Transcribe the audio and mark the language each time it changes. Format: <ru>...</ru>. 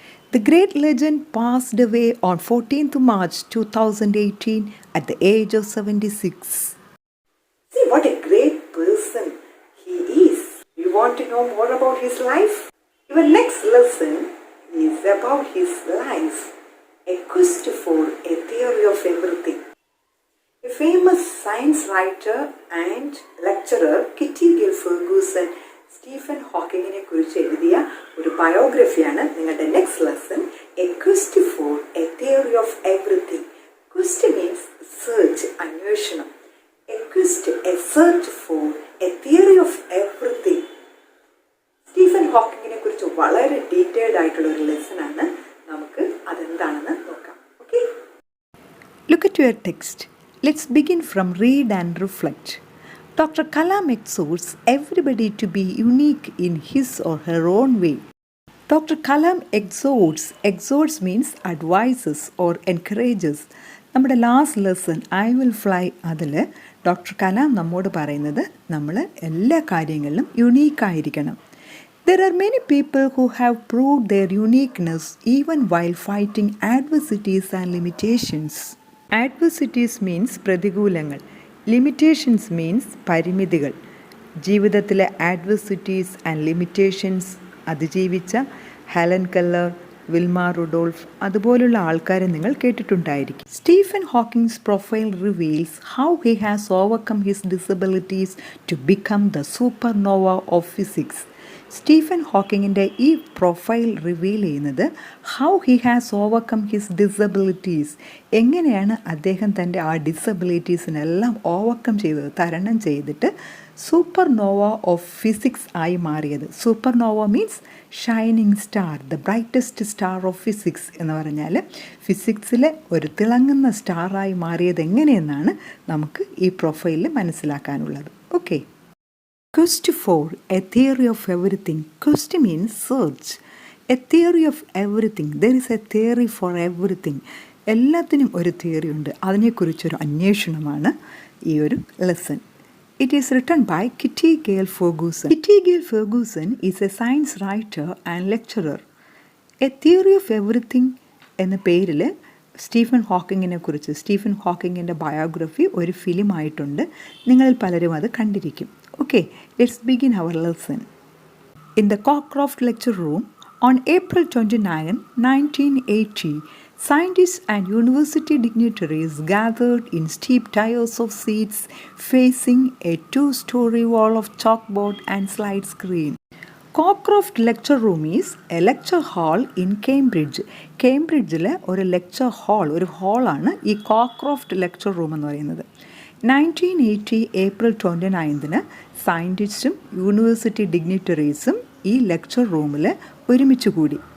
<en>The great legend passed away on 14th March 2018 at the age of 76. See what a great person he is. You want to know more about his life? Your next lesson is about his life. A quest for a theory of everything. A famous science writer and lecturer, Kitty Gill Ferguson,</en> <ml>Stephen ഹോക്കിങ്ങിനെ കുറിച്ച് എഴുതിയ ഒരു ബയോഗ്രഫിയാണ് നിങ്ങളുടെ next lesson,</ml> <en>A quest for a theory of everything. Quest means search,</en> <ml>അന്വേഷണം.</ml> <en>A quest, a search for a theory of everything.</en> <ml>Stephen ഹോക്കിങ്ങിനെ കുറിച്ച് വളരെ detailed ആയിട്ടുള്ള ഒരു ലെസണാണ്. നമുക്ക് അതെന്താണെന്ന് നോക്കാം. Okay,</ml> <en>Look at your text. Let's begin from read and reflect. Dr. Kalam exhorts everybody to be unique in his or her own way. Dr. Kalam exhorts means advises or encourages.</en> <ml>നമ്മുടെ last lesson I will fly അതിൽ doctor Kalam നമ്മോട് പറയുന്നത് നമ്മൾ എല്ലാ കാര്യങ്ങളിലും യുണീക്കായിരിക്കണം.</ml> <en>There are many people who have proved their uniqueness even while fighting adversities and limitations. Adversities means</en> <ml>പ്രതികൂലങ്ങൾ.</ml> <en>limitations means</en> <ml>പരിമിതികൾ. ജീവിതത്തിലെ ആഡ്വേഴ്സിറ്റീസ് ആൻഡ് ലിമിറ്റേഷൻസ് അതിജീവിച്ച ഹെലൻ കെല്ലർ, വിൽമ റുഡോൾഫ് അതുപോലുള്ള ആൾക്കാരെ നിങ്ങൾ കേട്ടിട്ടുണ്ടായിരിക്കും.</ml> <en>Stephen Hawking's profile reveals how he has overcome his disabilities to become the supernova of physics.</en> <ml>Stephen ഹോക്കിങ്ങിൻ്റെ ഈ profile reveal ചെയ്യുന്നത്</ml> <en>how he has overcome his disabilities,</en> <ml>എങ്ങനെയാണ് അദ്ദേഹം തൻ്റെ ആ ഡിസബിലിറ്റീസിനെല്ലാം ഓവർകം ചെയ്തത്, തരണം ചെയ്തിട്ട് സൂപ്പർ നോവ ഓഫ് ഫിസിക്സ് ആയി മാറിയത്.</ml> <en>supernova means shining star, the brightest star of physics</en> <ml>എന്ന് പറഞ്ഞാൽ ഫിസിക്സിലെ ഒരു തിളങ്ങുന്ന സ്റ്റാറായി മാറിയത് എങ്ങനെയെന്നാണ് നമുക്ക് ഈ പ്രൊഫൈലിൽ മനസ്സിലാക്കാനുള്ളത്.</ml> <en>Okay, Quest for a theory of everything. Quest means search. A theory of everything. There is a theory for everything.</en> <ml>എല്ലാത്തിനും ഒരു തിയറി ഉണ്ട്. അതിനെക്കുറിച്ചൊരു അന്വേഷണമാണ് ഈ ഒരു lesson.</ml> <en>It is written by Kitty Gill Ferguson. Kitty Gill Ferguson is a science writer and lecturer.</en> <ml>A theory of everything എന്ന പേരിൽ Stephen ഹോക്കിങ്ങിൻ്റെ biography ഒരു ഫിലിമായിട്ടുണ്ട്. നിങ്ങളിൽ പലരും അത് കണ്ടിരിക്കും.</ml> <en>Okay, let's begin our lesson. In the Cockcroft Lecture Room on April 29, 1980, scientists and university dignitaries gathered in steep tiers of seats facing a 2-story wall of chalkboard and slide screen. Cockcroft Lecture Room is a lecture hall in Cambridge.</en> <ml>കേംബ്രിഡ്ജിലെ ഒരു lecture hall, ഒരു ഹാളാണ് ഈ കോക്ക്രോഫ്റ്റ് lecture room എന്ന് പറയുന്നത്. 1980 April 29 സയൻറ്റിസ്റ്റും university ഡിഗ്നിറ്ററീസും ഈ lecture റൂമിൽ ഒരുമിച്ച് കൂടി.</ml>